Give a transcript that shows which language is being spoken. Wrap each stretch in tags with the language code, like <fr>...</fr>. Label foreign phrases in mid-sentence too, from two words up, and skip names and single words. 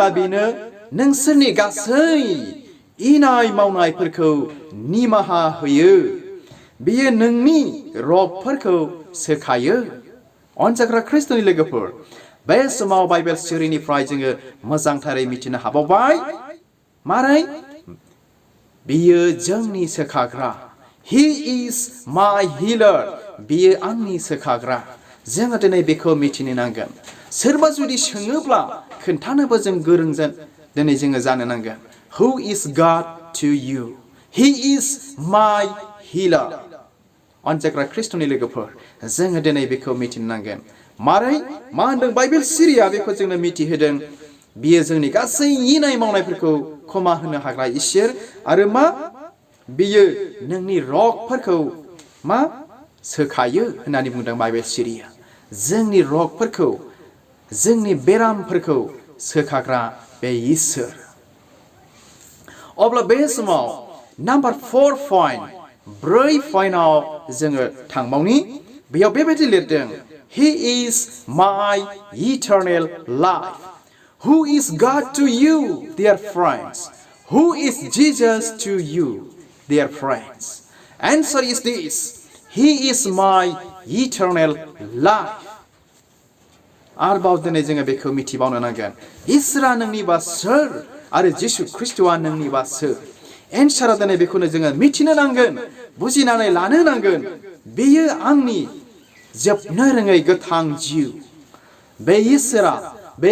<brx>बेनो नोंसोरनि गासै इनाय मावनायफोरखौ निमाहा होयो बियो नोंनि रगफोरखौ सोखायो अनजाग्रा ख्रिस्ट'नि लोगोफोर बे समाव बाइबेल सिरिनिफ्राय जोङो मोजांथारै मिथिनो हाबावबाय मारै बियो जोंनि सोखाग्रा</brx> <en>he is my healer</en> <brx>बियो आंनि सोखाग्रा जोङो दिनै बेखौ मिथिनो नांगोन सोरबा जुदि सोङोब्ला खोन्थानोबो जों गोरोंजों दिनै जोङो जानो नांगोन</brx> <en>who is God to you he is my healer</en> <brx>अनजाग्रा ख्रिस्ट'नि लोगोफोर जोङो दिनै बेखौ मिथिनो नांगोन मारै मा होनदों बाइबेल सिरिया बेखौ जोंनो मिथिहोदों बियो जोंनि गासै इनाय मावनायफोरखौ क्षमा होनो हाग्रा इसोर आरो मा बियो नोंनि रगफोरखौ मा सोखायो होननानै बुंदों बाइबेल सिरिया जोंनि रगफोरखौ जोंनि बेरामफोरखौ सोखाग्रा बे इसोर अब्ला बे समाव नाम्बार 4 पइन्ट 4 पइन्टआव जोङो थांबावनि बेयाव बेबायदि लिरदों</brx> <en>He is my eternal life. Who is God to you, dear friends? Who is Jesus to you, dear friends? Answer is this. He is my eternal life.</en> <brx>आरोबाव दिनै जोङो बेखौ मिथिबावनो नांगोन इसोरा नोंनिबा सोर आरो जिसु ख्रिस्ट'आ नोंनिबा सोर एन्सारा दिनै बेखौनो जोङो मिथिनो नांगोन बुजिनानै लानो नांगोन बेयो आंनि जोबनो रोङै गोथां जिउ बे इसोरा बे</brx>